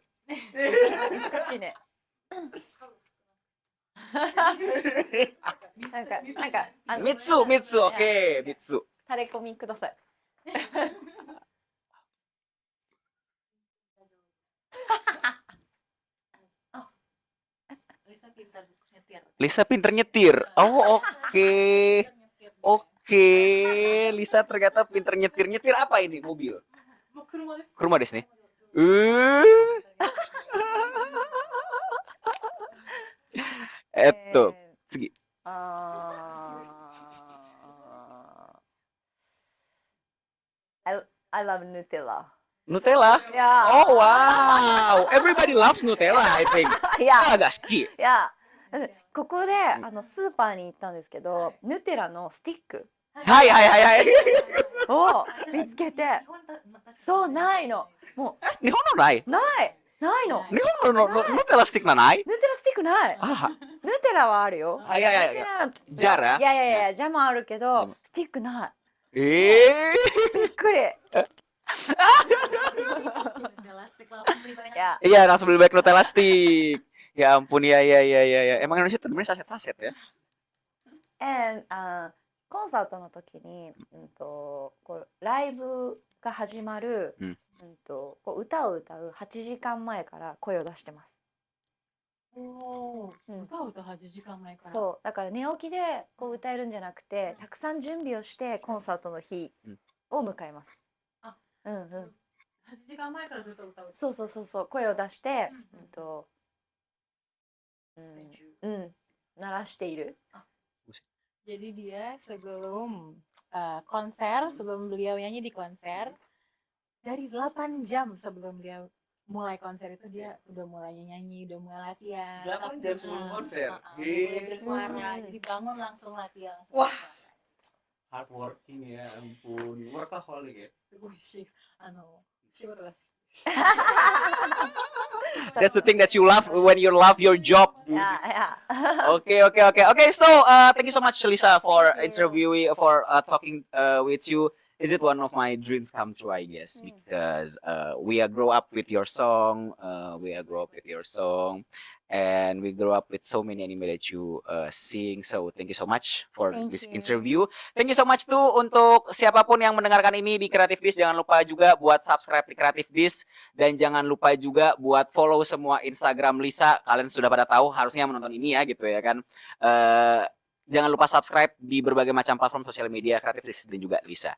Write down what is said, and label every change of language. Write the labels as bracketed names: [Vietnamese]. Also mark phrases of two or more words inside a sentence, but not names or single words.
[Japanese] 難しいね。なんか 3つ、OK、3つ。タレコミください。 [Indonesian] Lisa pinter nyetir. Oh, oke. Lisa ternyata pinter nyetir. Nyetir apa ini? Mobil. [Japanese] 車ですね. Tsugi. [English] I love Nutella. Nutella? Yeah. Oh wow. Everybody loves Nutella, I think. Yeah. [Japanese] が好き。いや、ここでスーパーに行ったんですけど、ヌテラのスティックはいを見つけて、そうないの。もう日本のない。ない。 ないの。 Nihon no Nutella stick nanai? ヌテラスティックない。 Ah, ヌテラはあるよ。 [Indonesian] ah, ya, ya, [Japanese] ヌテ [Indonesian] ya. [Japanese] ラ [Indonesian] Jar ya? [Japanese] いやいやいや、ジャムあるけジャどム、スティックない。 Eh. びっくり。 [Indonesian] Elastik langsung beli banyak. [Japanese] いや、 [Indonesian] Iya, langsung beli back Nutella stick. Ya ampun, ya, ya, ya, ya, ya. Emang Indonesia tuh sebenarnya saset-saset ya? [Japanese] コンサートの時に、こうライブが始まる、うんこう歌を歌う8時間前から声を出してます。 [Indonesian] Oh, udah [Japanese] 8時間前から。そう、だから寝起きでこう歌えるんじゃなくて、たくさん準備をしてコンサートの日を迎えます。あ、うんうん。 8時間前からずっと歌う。そうそうそうそう、声を出して、鳴らしている。 [Indonesian] Jadi dia sebelum konser, sebelum beliau nyanyi di konser, dari 8 jam sebelum dia mulai konser itu dia udah mulai nyanyi, udah mulai latihan. 8 jam sebelum konser? Udah mulai bersuara, jadi bangun langsung latihan. Langsung Wah. bersuara. Hardworking ya ampun. Workaholic ya. [Japanese] すごいし、仕事が [English] That's the thing that you love when you love your job. [Japanese] いやいや。 [English] Okay, okay, okay. Okay, so thank you so much, Lisa, for interviewing, for talking with you. Is it one of my dreams come true? I guess because we grow up with your song, and we grow up with so many anime that you sing. So thank you so much for Thank this you. interview. Thank you so much [Indonesian] tuh untuk siapapun yang mendengarkan ini di Creative Dish. Jangan lupa juga buat subscribe di Creative Dish dan jangan lupa juga buat follow semua Instagram Lisa. Kalian sudah pada tahu harusnya menonton ini ya gitu ya kan. Jangan lupa subscribe di berbagai macam platform sosial media Creative Dish dan juga Lisa.